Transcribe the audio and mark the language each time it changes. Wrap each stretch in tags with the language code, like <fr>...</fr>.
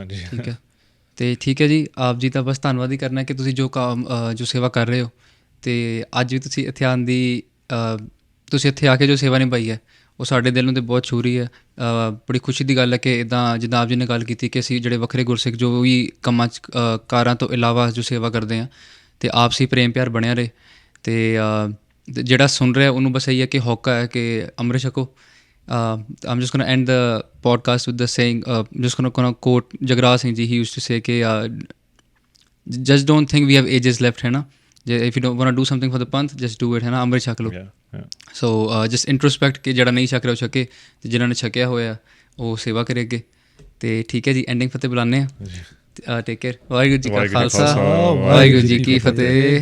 <pa>ਠੀਕ ਹੈ, ਅਤੇ ਠੀਕ ਹੈ ਜੀ, ਆਪ ਜੀ ਤਾਂ ਬਸ ਧੰਨਵਾਦ ਹੀ ਕਰਨਾ ਕਿ ਤੁਸੀਂ ਜੋ ਸੇਵਾ ਕਰ ਰਹੇ ਹੋ, ਅਤੇ ਅੱਜ ਵੀ ਤੁਸੀਂ ਇੱਥੇ ਆਉਣ ਦੀ ਤੁਸੀਂ ਇੱਥੇ ਆ ਕੇ ਜੋ ਸੇਵਾ ਨਿਭਾਈ ਹੈ, ਉਹ ਸਾਡੇ ਦਿਲ ਨੂੰ ਤਾਂ ਬਹੁਤ ਛੂ ਰਹੀ ਹੈ। ਬੜੀ ਖੁਸ਼ੀ ਦੀ ਗੱਲ ਹੈ ਕਿ ਇੱਦਾਂ ਜਿੱਦਾਂ ਆਪ ਜੀ ਨੇ ਗੱਲ ਕੀਤੀ ਕਿ ਅਸੀਂ ਜਿਹੜੇ ਵੱਖਰੇ ਗੁਰਸਿੱਖ ਜੋ ਵੀ ਕੰਮਾਂ 'ਚ ਕਾਰਾਂ ਤੋਂ ਇਲਾਵਾ ਜੋ ਸੇਵਾ ਕਰਦੇ ਹਾਂ, ਅਤੇ ਆਪਸੀ ਪ੍ਰੇਮ ਪਿਆਰ ਬਣਿਆ ਰਹੇ। ਅਤੇ ਜਿਹੜਾ ਸੁਣ ਰਿਹਾ ਉਹਨੂੰ ਬਸ ਇਹੀ ਹੈ ਕਿ ਹੌਕਾ ਹੈ ਕਿ ਅੰਮ੍ਰਿਤ ਛਕੋ।</pa> <en>I'm just going to end the podcast with the saying, just going to quote Jagraj Singh ji. He used to say कि just don't think we have ages left, है ना। If you don't want to do something for the panth, just do it, है ना,</en> <pa>अमृत छक लो। ਸੋ just ਇੰਟਰੋਸਪੈਕਟ ਕਿ ਜਿਹੜਾ ਨਹੀਂ ਛਕ ਰਿਹਾ ਉਹ ਛਕੇ, ਤੇ ਜਿਨ੍ਹਾਂ ਨੇ ਛਕਿਆ ਹੋਇਆ ਉਹ ਸੇਵਾ ਕਰੇ ਅੱਗੇ। ਤੇ ਠੀਕ ਹੈ ਜੀ, ਐਂਡਿੰਗ ਫਤਿਹ ਬੁਲਾਉਂਦੇ ਹਾਂ। Take care. ਵਾਹਿਗੁਰੂ ਜੀ ਕਾ ਖਾਲਸਾ, ਵਾਹਿਗੁਰੂ ਜੀ ਕੀ ਫਤਿਹ।</pa>